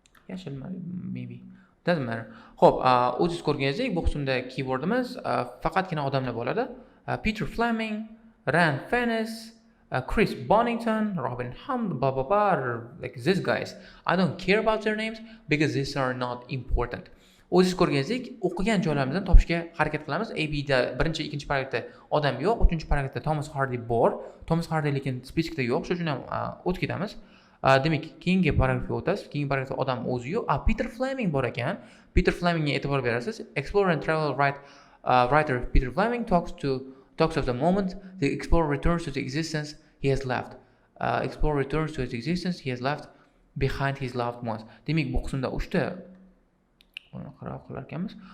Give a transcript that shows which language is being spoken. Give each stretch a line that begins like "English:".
Uzbek: Yashil
English: maybe. Doesn't matter.
Uzbek: Xo'p, o'zingiz ko'rganingizdek, bu qismda keywordimiz faqatgina odamlar bo'ladi.
English: Peter Fleming, Rand Fennis, Chris Bonington, Robin Hum, blah blah blah, like these guys. I don't care about their names because these are not important.
Uzbek: O'zingiz ko'rganingizdek, o'qigan joylarimizdan topishga harakat qilamiz. AB'da birinchi, ikkinchi paragrafda odam yo'q, uchinchi paragrafda Thomas Hardy bor. Thomas Hardy lekin speskda yo'q, shuning uchun ham o'tib ketamiz. Demak, keyingi paragrafga o'tasiz. Keyingi paragrafda odam o'zi yo'q. Peter Fleming bor ekan. Peter Flemingga e'tibor berasiz.
English: Explorer and travel writer Peter Fleming talks of the moment the explorer returns to the existence he has left. Explorer returns to his existence he has left behind his loved ones.
Uzbek: Demak, bu qismda 3 ta qarab qilar ekanmiz.